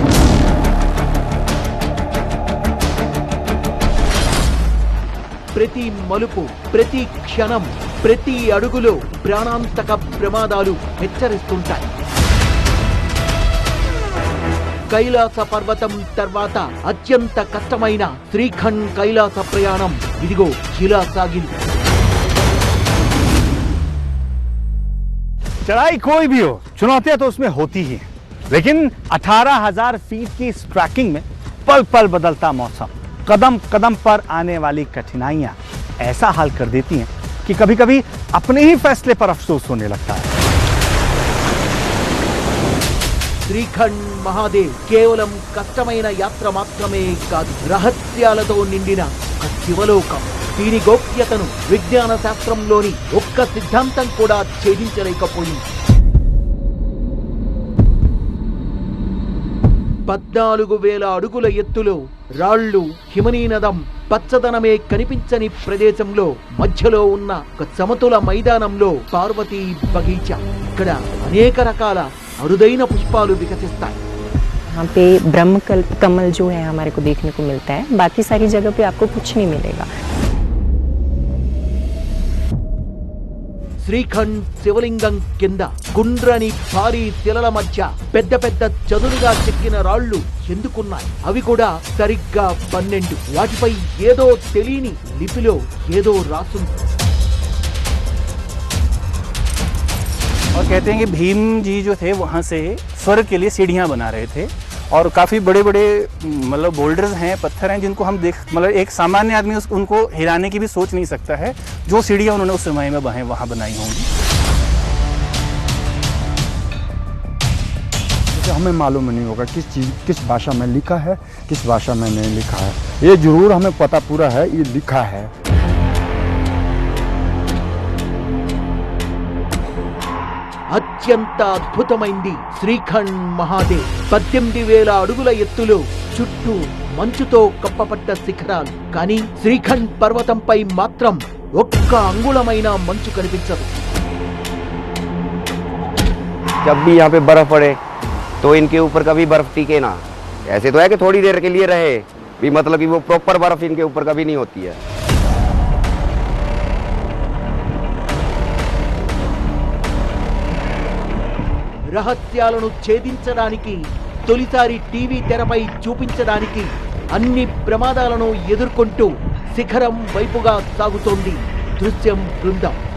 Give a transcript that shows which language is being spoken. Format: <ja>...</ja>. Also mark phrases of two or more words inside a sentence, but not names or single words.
<te>ప్రతి మలుపు, ప్రతి క్షణం, ప్రతి అడుగులో ప్రాణాంతక ప్రమాదాలు హెచ్చరిస్తుంటాయి. కైలాస పర్వతం తర్వాత అత్యంత కష్టమైన శ్రీఖండ్ కైలాస ప్రయాణం ఇదిగో ఇలా సాగింది.</te> <hi>चढ़ाई कोई भी हो, चुनौतियां तो उसमें होती ही हैं, लेकिन 18,000 फीट की इस ट्रैकिंग में पल पल बदलता मौसम, कदम कदम पर आने वाली कठिनाइयां ऐसा हाल कर देती हैं कि कभी कभी अपने ही फैसले पर अफसोस होने लगता है।</hi> <te>శ్రీఖండ్ మహాదేవ్ కేవలం కష్టమైన యాత్ర మాత్రమే కాదు, రహస్యాలతో నిండిన ఒక శివలోకం. దీని గోప్యతను విజ్ఞాన శాస్త్రంలోని ఒక్క సిద్ధాంతం కూడా ఛేదించలేకపోయింది. 14,000 అడుగుల ఎత్తులో రాళ్లు, హిమనీనదం, పచ్చదనమే కనిపించని ప్రదేశంలో మధ్యలో ఉన్న ఒక సమతుల మైదానంలో పార్వతీ బగీచా. ఇక్కడ అనేక రకాల అరుదైన పుష్పాలు వికసిస్తాయి.</te> <hi>यहाँ पे ब्रह्म कमल जो है हमारे को देखने को मिलता है, बाकी सारी जगह पे आपको कुछ नहीं मिलेगा।</hi> <te>శ్రీఖండ్ శివలింగం కింద గుండ్రని భారీ శిలల మధ్య పెద్ద పెద్ద చదునుగా చెక్కిన రాళ్లు ఎందుకున్నాయి? అవి కూడా సరిగ్గా 12. వాటిపై ఏదో తెలియని లిపిలో ఏదో రాసుంది.</te> <hi>और कहते हैं कि भीम जी जो थे वहाँ से स्वर्ग के लिए सीढ़ियाँ बना रहे थे, और काफ़ी बड़े बड़े मतलब बोल्डर्स हैं, पत्थर हैं, जिनको हम मतलब एक सामान्य आदमी उनको हिलाने की भी सोच नहीं सकता है, जो सीढ़ियाँ उन्होंने उस समय में वहाँ बनाई होंगी। हमें मालूम नहीं होगा किस भाषा में लिखा है, किस भाषा में नहीं लिखा है। ये जरूर हमें पता पूरा है, ये लिखा है।</hi> <te>అత్యంత అద్భుతమైంది శ్రీఖండ్ మహాదేవ్. 18,000 అడుగుల ఎత్తులో చుట్టూ మంచుతో కప్పపడ్డ శిఖరాలు. కానీ శ్రీఖండ్ పర్వతంపై మాత్రం ఒక్క అంగుళమైన మంచు కనిపించదు.</te> <hi>जब भी यहाँ पे बर्फ पड़े तो इनके ऊपर कभी बर्फ टिके ना। ऐसे तो है कि थोड़ी देर के लिए रहे भी, मतलब कि वो प्रॉपर बर्फ इनके ऊपर कभी नहीं होती है।</hi> <te>రహస్యాలను ఛేదించడానికి, తొలిసారి టీవీ తెరపై చూపించడానికి అన్ని ప్రమాదాలను ఎదుర్కొంటూ శిఖరం వైపుగా సాగుతోంది దృశ్యం బృందం.</te>